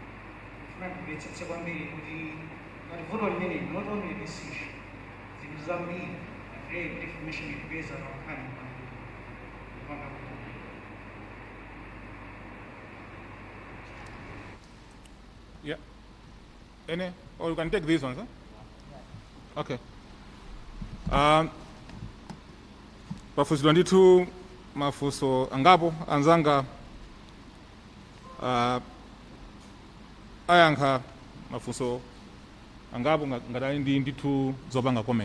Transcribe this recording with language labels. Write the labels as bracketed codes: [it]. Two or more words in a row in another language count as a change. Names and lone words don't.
[en] Not only this issue, in Zambia. Information is based on Nkhani. Yeah. Any? Or you can take these ones, huh? Okay. [ny] Mafuso 22, mafuso angapo, anzanga, ayankha, mafuso angapo, ngadali ndi tu zopanga comment.